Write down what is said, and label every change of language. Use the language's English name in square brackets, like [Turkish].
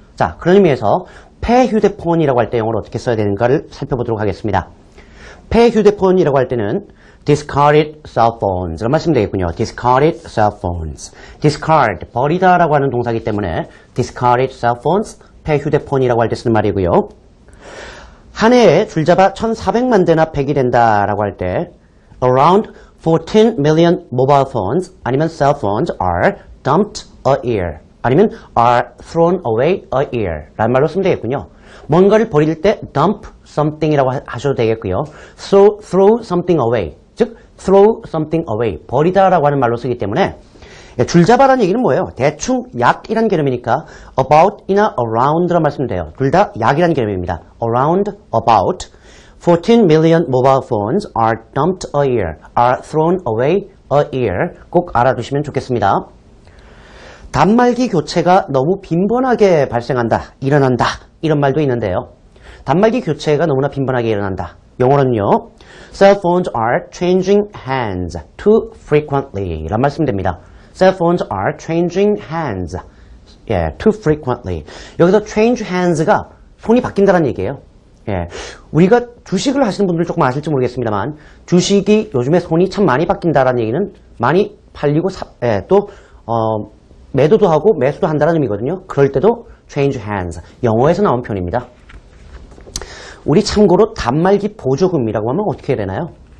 [Korean] 자, 그런 의미에서 폐휴대폰이라고 할 때 영어로 어떻게 써야 되는가를 살펴보도록 하겠습니다. 폐휴대폰이라고 할 때는 [English] discarded cell phones [Korean] 라고 말씀드리면 되겠군요. [English] discarded cell phones. [Korean] discard, 버리다라고 하는 동사이기 때문에 [English] discarded cell phones, [Korean] 폐휴대폰이라고 할 때 쓰는 말이고요. 한 해에 줄잡아 1,400만 대나 폐기된다라고 할 때 [English] around 14 million mobile phones 아니면 cell phones are dumped a year 아니면 are thrown away a year 라는 말로 쓰면 되겠군요. [Korean] 뭔가를 버릴 때 [English] dump something [Korean] 이라고 하셔도 되겠고요. [English] throw something away, [Korean] 즉 throw something away, 버리다라고 하는 말로 쓰기 때문에 줄잡아라는 얘기는 뭐예요? 대충 약이라는 개념이니까 about이나 around라는 말씀 돼요. 둘 다 약이라는 개념입니다. [English] around, about. 14 million mobile phones are dumped a year, are thrown away a year. [Korean] 꼭 알아두시면 좋겠습니다. 단말기 교체가 너무 빈번하게 발생한다, 일어난다 이런 말도 있는데요. 단말기 교체가 너무나 빈번하게 일어난다. 영어로는요. [English] Cell phones are changing hands too frequently [Korean] 라는 말씀 됩니다. [English] Cell phones are changing hands too frequently. [Korean] 여기서 [English] change hands [Korean] 가 손이 바뀐다는 얘기예요. 우리가 주식을 하시는 분들 조금 아실지 모르겠습니다만 주식이 요즘에 손이 참 많이 바뀐다는 얘기는 많이 팔리고 또 매도도 하고 매수도 한다는 의미거든요. 그럴 때도 [English] change hands, [Korean] 영어에서 나온 표현입니다. 우리 참고로 단말기 보조금이라고 하면 어떻게 해야 되나요?